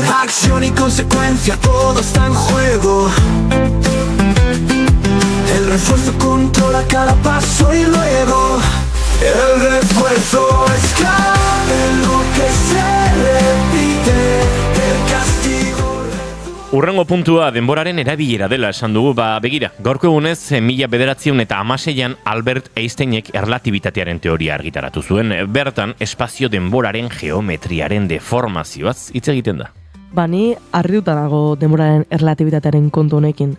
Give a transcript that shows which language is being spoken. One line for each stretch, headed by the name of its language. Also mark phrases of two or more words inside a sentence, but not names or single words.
Spanish: Acción y consecuencia, todo está en juego. El refuerzo controla cada paso y luego el refuerzo es clave, lo que se repite, el castigo.
Basque: Urrengo puntua denboraren erabilera dela esan dugu, begira, gaurko egunez 1916 Albert Einsteinek erlatibitatearen teoria argitaratu zuen, bertan espazio denboraren geometriaren deformazioaz hitz egiten da. Bani harrituta dago denboraren erlatibitatearen kontu honekin.